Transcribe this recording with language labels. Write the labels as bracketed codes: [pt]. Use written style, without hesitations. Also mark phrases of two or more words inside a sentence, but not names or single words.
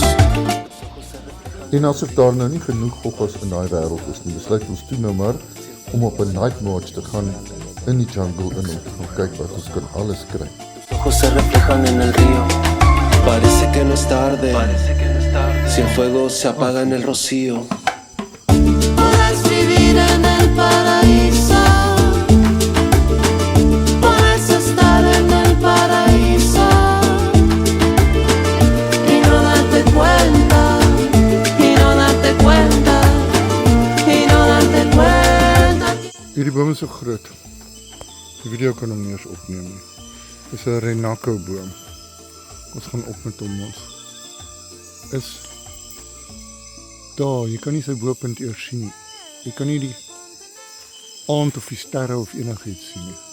[af] En asof daar nou nie genoeg goggos in daai wêreld is nie, besluit ons toe nou maar om op 'n [en] night march [af] te gaan in die jungle en om te gaan kyk wat ons kan alles kry. [es] Tus ojos se reflejan en el río. Parece que no es tarde. Si el fuego se apaga en el rocío. Podrás vivir en el paraíso. Podrás estar en el paraíso. Y no darte cuenta. Y no darte cuenta. Y no darte cuenta. [af] Hierdie boom is so groot. Die video kan hom nie eens opneem nie. Dis 'n Renaco boom. Ons gaan op met hom ons. Is daar, jy kan nie sy bopunt eers sien nie. Jy kan nie die aand of die sterre of enigiets sien nie.